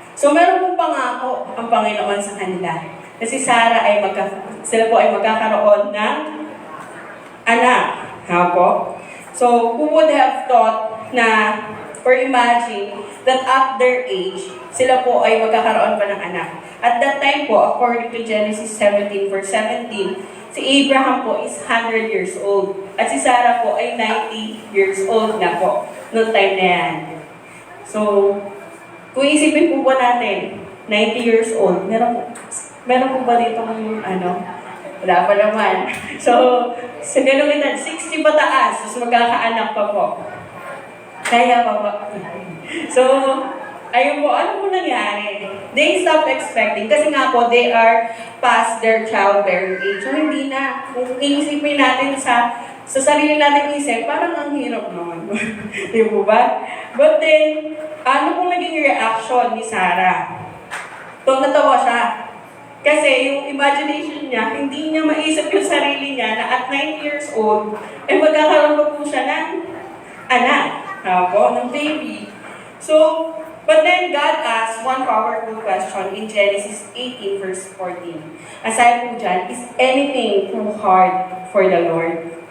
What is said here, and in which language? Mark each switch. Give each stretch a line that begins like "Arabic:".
Filipino: So, meron pong pangako ang Panginoon sa kanila. Kasi Sarah ay sila po ay magkakaroon ng anak. Ha po?
English: So, who would have thought na, or imagine, that at their age,
Filipino: sila po ay magkakaroon pa ng anak.
English: At that time po, according to Genesis 17 verse 17, si Abraham po is 100 years old.
Filipino: At si Sarah po ay 90 years old na po, noong time na yan. So, kung isipin po ba natin, 90 years old, meron po ba dito wala pa naman. So, sa ganung edad, 60 pataas, mas magkakaanak pa po. Kaya pa po. So, ayun po, ano po nangyari?
English: They stopped expecting,
Filipino: kasi nga po,
English: they are past their childbearing age.
Filipino: So, hindi na. Kung iisipin natin sa sarili natin isip, parang ang hirap naman. Di po ba?
English: But then,
Filipino: ano pong naging reaction ni Sarah? Natawa siya. Kasi yung imagination niya, hindi niya maisip yung sarili niya na at 9 years old, ay magkakaroon pa po siya ng anak. Ng baby.
English: So, but then God asked one powerful question in Genesis 18 verse 14.
Filipino: Aside po dyan,
English: is anything too hard for the Lord?